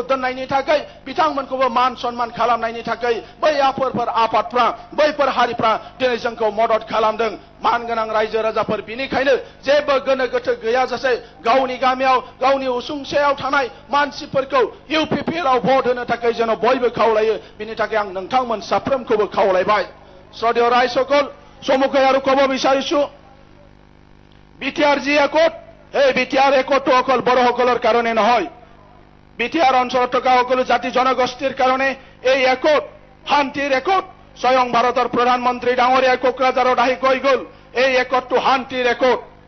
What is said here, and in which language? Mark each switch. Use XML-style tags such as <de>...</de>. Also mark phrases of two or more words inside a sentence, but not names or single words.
<brx>दोननायनि थाखाय बिथांमोनखौबो मान सन्मान खालामनायनि थाखाय बै आफादफ्रा बैफोर हारिफ्रा दिनै जोंखौ मदद खालामदों मानगोनां रायजो राजाफोर बिनिखायनो जेबो गोनो गोथो गैयाजासे गावनि गामियाव गावनि उसुंसेयाव थानाय मानसिफोरखौ इउपिपिएलआव भट होनो थाखाय जेन बयबो खावलायो बिनि थाखाय आं नोंथांमोन साफ्रोमखौबो खावलायबाय</brx> <as>শ্রদ্ধেয় রায়সকল সম্মুখে আৰু ক'ব বিচাৰিছো বিটিআৰ যি একট এই বিটিআৰ একটটো অকল বড়সকলৰ কাৰণে নহয় বিটিআর অঞ্চলত থকা সকলো জাতি জনগোষ্ঠীৰ কাৰণে এই একট শান্তিৰ একট স্বয়ং ভাৰতৰ প্ৰধানমন্ত্ৰী ডাঙৰীয়াই কোকৰাঝাৰত আহি কৈ গ'ল এই একটটো শান্তিৰ একট</as>